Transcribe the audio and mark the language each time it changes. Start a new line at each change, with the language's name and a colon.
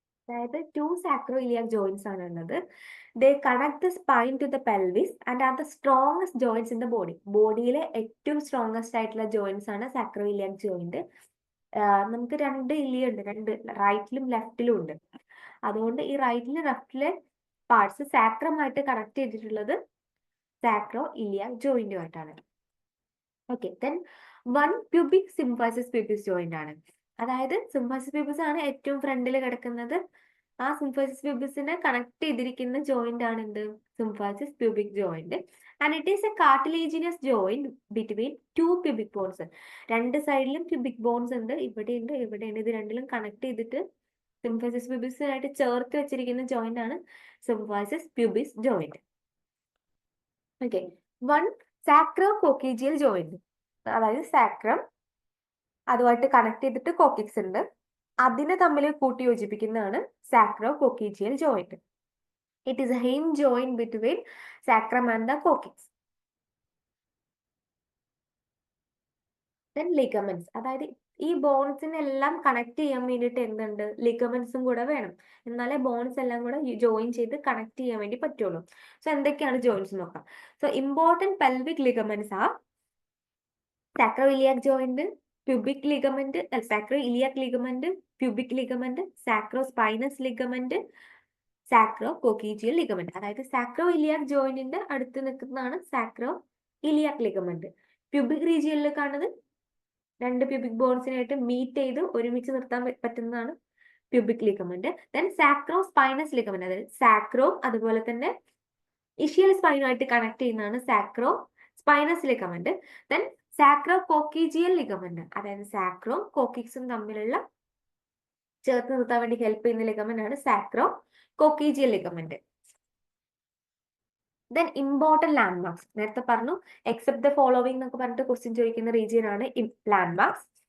Malayalam: അതായത് 2 sacroiliac joints ആണ് ഉള്ളത്.
English: They connect the spine to the pelvis and are the strongest joints in the body.
Malayalam: ബോഡിയിലെ ഏറ്റവും strongest ആയിട്ടുള്ള joints ആണ് sacroiliac joint. നമുക്ക് 2 ഇലിയ ഉണ്ട്, 2 റൈറ്റിലും ലെഫ്റ്റിലും ഉണ്ട്. അതുകൊണ്ട് ഈ റൈറ്റിലും ലെഫ്റ്റിലെ പാർട്സ് സാക്രമായിട്ട് കണക്ട് ചെയ്തിട്ടുള്ളത് sacroiliac ജോയിന്റുമായിട്ടാണ്. Okay, then 1 pubic symphysis pubis joint ആണ്. അതായത് സിംഫൈസിസ് പ്യൂബിസ് ആണ് ഏറ്റവും ഫ്രണ്ടിൽ കിടക്കുന്നത്. ആ സിംഫൈസിസ് പ്യൂബിസിനെ കണക്ട് ചെയ്തിരിക്കുന്ന ജോയിന്റ് ആണ് എന്ത്?
English: Symphysis pubic joint. And it is a cartilaginous joint between 2 pubic bones.
Malayalam: 2 സൈഡിലും പ്യൂബിക് ബോൺസ് ഉണ്ട്, ഇവിടെയുണ്ട്, ഇവിടെയുണ്ട്. ഇത് രണ്ടിലും കണക്ട് ചെയ്തിട്ട് സിംഫൈസിസ് പ്യൂബിസിനായിട്ട് ചേർത്ത് വെച്ചിരിക്കുന്ന ജോയിന്റ് ആണ് symphysis pubis joint. Okay, 1 സാക്രോകോക്കീജിയൽ joint. അതായത് സാക്രം അതുമായിട്ട് കണക്ട് ചെയ്തിട്ട് കോക്കിക്സ് ഉണ്ട്, അതിനെ തമ്മിൽ കൂട്ടി യോജിപ്പിക്കുന്നതാണ് സാക്രോകോക്കീജിയൽ joint.
English: It is a hinge joint between sacrum and the coccyx. Then ligaments.
Malayalam: അതായത് ഈ ബോൺസിനെല്ലാം കണക്ട് ചെയ്യാൻ വേണ്ടിയിട്ട് എന്തുണ്ട്? ലിഗമെന്റ്സും കൂടെ വേണം, എന്നാലേ ബോൺസ് എല്ലാം കൂടെ ജോയിൻ ചെയ്ത് കണക്ട് ചെയ്യാൻ വേണ്ടി പറ്റുള്ളൂ. സോ എന്തൊക്കെയാണ് ജോയിന്റ്സ് നോക്കാം.
English: So important pelvic ligaments are sacroiliac joint, pubic ligament, sacroiliac ligament, pubic ligament, sacrospinous ligament, sacrococcygeal ligament.
Malayalam: അതായത് sacroiliac jointന്റെ അടുത്ത് നിൽക്കുന്നതാണ് sacroiliac ligament. pubic regionൽ കാണുന്നത് 2 pubic ബോൺസിനായിട്ട് മീറ്റ് ചെയ്ത് ഒരുമിച്ച് നിർത്താൻ പറ്റുന്നതാണ് pubic ligament. then sacrospinous ligament, അതായത് sacro അതുപോലെ തന്നെ ischial spine ആയിട്ട് കണക്ട് ചെയ്യുന്നതാണ് sacrospinous ligament. then സാക്രോ കോക്കീജിയൽ ലിഗമെന്റ്, അതായത് സാക്രോ കോക്കിക്സും തമ്മിലുള്ള ചേർത്ത് നിർത്താൻ വേണ്ടി ഹെൽപ്പ് ചെയ്യുന്ന ലിഗമെന്റ് ആണ് സാക്രോ കോക്കീജിയൽ ലിഗമെന്റ്. ദെൻ ഇമ്പോർട്ടന്റ് ലാൻഡ്മാർക്സ്, നേരത്തെ പറഞ്ഞു എക്സെപ്റ്റ് ദ ഫോളോവിംഗ് എന്നൊക്കെ പറഞ്ഞിട്ട് ക്വസ്റ്റ്യൻ ചോദിക്കുന്ന റീജിയൻ ആണ് ലാൻഡ്മാർക്സ്.